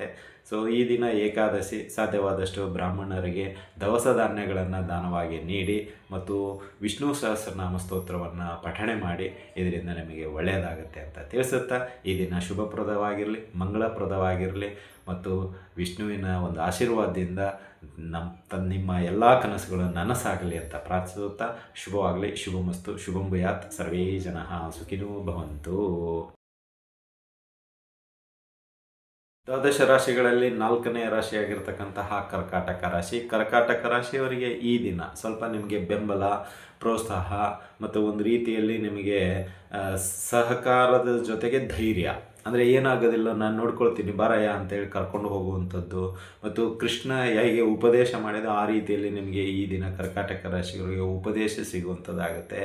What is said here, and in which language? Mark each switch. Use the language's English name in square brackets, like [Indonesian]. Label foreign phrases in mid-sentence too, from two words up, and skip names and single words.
[Kannada] ಸೊ ಈ ದಿನ ಏಕಾದಶಿ, ಸಾಧ್ಯವಾದಷ್ಟು ಬ್ರಾಹ್ಮಣರಿಗೆ ದವಸ ಧಾನ್ಯಗಳನ್ನು ದಾನವಾಗಿ ನೀಡಿ ಮತ್ತು ವಿಷ್ಣು ಸಹಸ್ರನಾಮ ಸ್ತೋತ್ರವನ್ನು ಪಠಣೆ ಮಾಡಿ, ಇದರಿಂದ ನಿಮಗೆ ಒಳ್ಳೆಯದಾಗುತ್ತೆ ಅಂತ ತಿಳಿಸುತ್ತಾ ಈ ದಿನ ಶುಭಪ್ರದವಾಗಿರಲಿ, ಮಂಗಳಪ್ರದವಾಗಿರಲಿ ಮತ್ತು ವಿಷ್ಣುವಿನ ಒಂದು ಆಶೀರ್ವಾದದಿಂದ ನಿಮ್ಮ ಎಲ್ಲ ಕನಸುಗಳು ನನಸಾಗಲಿ ಅಂತ ಪ್ರಾರ್ಥಿಸುತ್ತಾ ಶುಭವಾಗಲಿ, ಶುಭಮಸ್ತು, [Sanskrit] ಶುಭಂ ಭೂಯಾತ್. ಸರ್ವೇ ಜನಃ ಸುಖಿನೋ ಭವಂತು. [Kannada] ದ್ವಾದಶ ರಾಶಿಗಳಲ್ಲಿ 4ನೇ ರಾಶಿಯಾಗಿರ್ತಕ್ಕಂತಹ ಕರ್ಕಾಟಕ ರಾಶಿ. ಕರ್ಕಾಟಕ ರಾಶಿಯವರಿಗೆ ಈ ದಿನ ಸ್ವಲ್ಪ ನಿಮಗೆ ಬೆಂಬಲ, ಪ್ರೋತ್ಸಾಹ ಮತ್ತು ಒಂದು ರೀತಿಯಲ್ಲಿ ನಿಮಗೆ ಸಹಕಾರದ ಜೊತೆಗೆ ಧೈರ್ಯ, ಅಂದರೆ ಏನಾಗೋದಿಲ್ಲ ನಾನು ನೋಡ್ಕೊಳ್ತೀನಿ ಬಾರಯ್ಯ ಅಂತೇಳಿ ಕರ್ಕೊಂಡು ಹೋಗುವಂಥದ್ದು ಮತ್ತು ಕೃಷ್ಣ ಹೇಗೆ ಉಪದೇಶ ಮಾಡಿದ ಆ ರೀತಿಯಲ್ಲಿ ನಿಮಗೆ ಈ ದಿನ ಕರ್ಕಾಟಕ ರಾಶಿಯವರಿಗೆ ಉಪದೇಶ ಸಿಗುವಂಥದ್ದಾಗುತ್ತೆ.